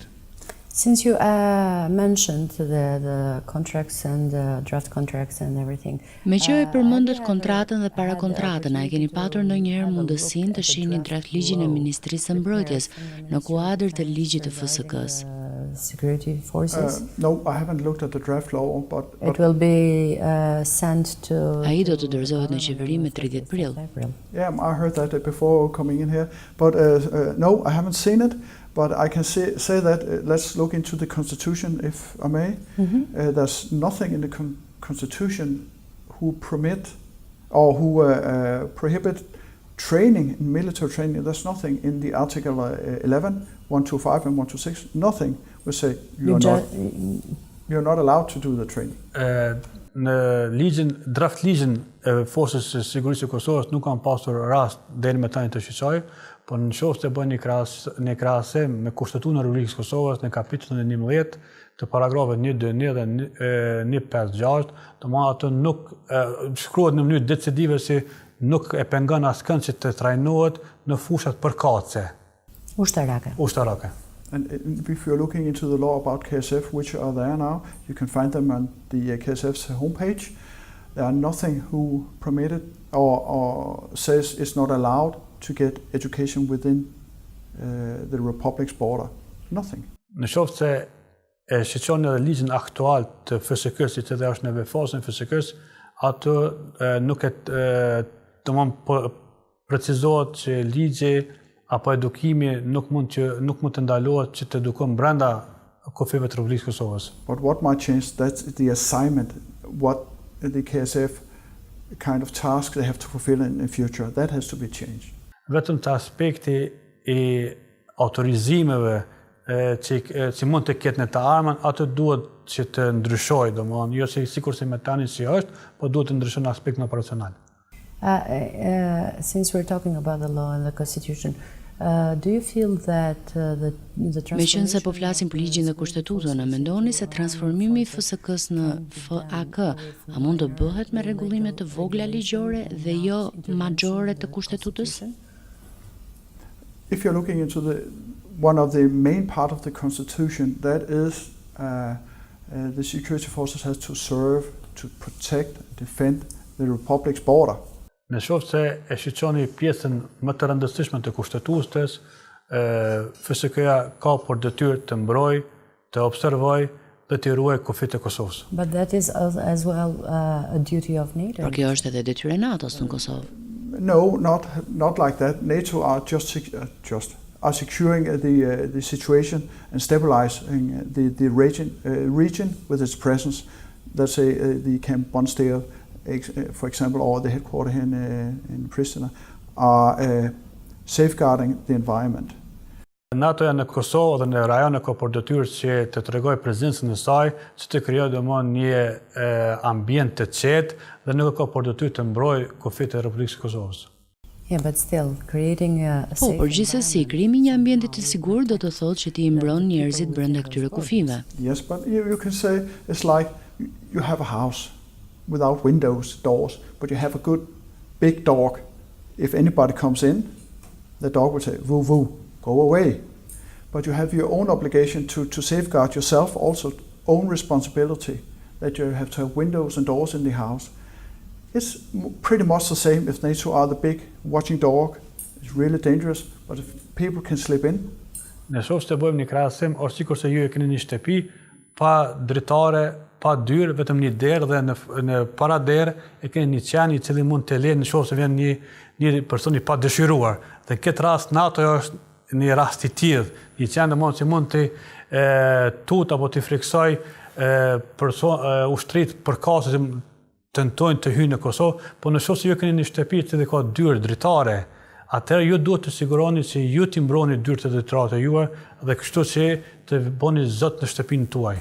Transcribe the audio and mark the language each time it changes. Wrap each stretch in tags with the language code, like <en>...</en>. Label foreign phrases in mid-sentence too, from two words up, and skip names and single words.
<en>Since you mentioned the contracts and the draft contracts and everything.</en> <sq>Me që e përmendët kontratën dhe parakontratën, a e keni patur ndonjëherë mundësinë të shihni draft ligjin e Ministrisë së Mbrojtjes në kuadër të ligjit të FSK-s?</sq> <en>Security forces? No, I haven't looked at the draft law, but it will be sent to...</en> <sq>Ai do të dorëzohet në qeveri me 30 prill.</sq> <en>Yeah, I heard that before coming in here, but no, I haven't seen it. But I can say that let's look into the Constitution, if I may. Mm-hmm. There's nothing in the Constitution who permit or who prohibit training, military training. There's nothing in the Article 11, 125 and 126. Nothing will say you're not allowed to do the training.</en> <sq>Në draft ligjin e Forcës së Sigurisë së Kosovës nuk kanë pasur rast deri më tani të shqetësoj, por nëse të bëni një krahasim me Kushtetutën e Republikës së Kosovës në kapitullin e 11 të paragrafeve 1.2.1 dhe 1.5.6, domethënë ato nuk shkruhet në mënyrë decisive si nuk e pengon askënd që të trajnohet në fushat përkatëse. Ushtarake.</sq> <en>And if you're looking into the law about KSF, which are there now, you can find them on the KSF's homepage. There are nothing who permitted or says it's not allowed to get education within the Republic's border. Nothing.</en> <sq>Në qoftë se e shqetëson edhe ligjin aktual të FSK-s, i cili është në vefasën e FSK-s, ato nuk e precizohet që ligji apo edukimi nuk mund të ndalohet që të edukojmë brenda kufive të Republikës Kosovës.</sq> <en>But what might change, that's the assignment, what the KSF kind of task they have to fulfill in the future, that has to be changed.</en> <sq>Vetëm të aspekti i autorizimeve që mund të ketë në të armën, atë duhet që të ndryshojë, domethënë, jo sikur se me tani si është, po duhet të ndryshojë në aspektin operacional.</sq> <en>Since we're talking about the law and the constitution, do you feel that the</en> <sq>Me qenë se po flasim për ligjin dhe kushtetutën, a mendoni se transformimi i FSK-s në FAK a mund të bëhet me rregullime të vogla ligjore dhe jo majore të kushtetutës?</sq> <en>If you're looking into one of the main part of the constitution, that is the security forces has to serve, to protect, defend the republic's border.</en> <sq>Në qoftë se e shqyrtoni pjesën më të rëndësishme të kushtetutës, FSK-ja ka për detyrë të mbrojë, të observojë dhe të ruajë kufit e Kosovës.</sq> <en>But that is as well a duty of NATO.</en> <sq>Por kjo është edhe detyrë e NATO-s në Kosovë.</sq> <en>No, not like that. NATO are just are securing the situation and stabilizing the region with its presence. Let's say the Camp Bondsteel, for example, or the headquarters here in Pristina, are safeguarding the environment.</en> <sq>NATO-ja në Kosovë dhe në rajone ka për detyrë që të tregojë prezencën e saj, që të krijojë domosdoshmë një ambient të qetë dhe nuk ka për detyrë të mbrojë kufit e Republikës së Kosovës.</sq> <en>Yeah, but still creating a</en> <sq>Po, përgjithsesi, krijimi i një ambienti të sigurt do të thotë që ti i mbron njerëzit brenda këtyre kufive.</sq> <en>Yes, but you can say it's like you have a house without windows, doors, but you have a good big dog. If anybody comes in, the dog will say, woo woo, go away. But you have your own obligation to safeguard yourself, also own responsibility, that you have to have windows and doors in the house. It's pretty much the same if NATO are the big watching dog. It's really dangerous, but if people can slip in.</en> <sq>Në qoftë se bëjmë një krahasim, është sikur se ju e keni një shtëpi pa dritare, pa dyrë, vetëm një derë dhe në para derë e keni një qenë i cili mund të lejë në qoftë se vjen një person i pa dëshiruar. Dhe në këtë rast NATO është një rast i tillë, një qenë domosdoshmë që mund të tut apo të friksoj ushtrit përkatëse që tentojnë të hyjnë në Kosovë, po në qoftë se ju keni një shtëpi që ka dyrë dritare, atëherë ju duhet të siguroni që ju t'i mbroni dyert e dritarëve të juaj dhe kështu që të bëni zot në shtëpinë tuaj.</sq>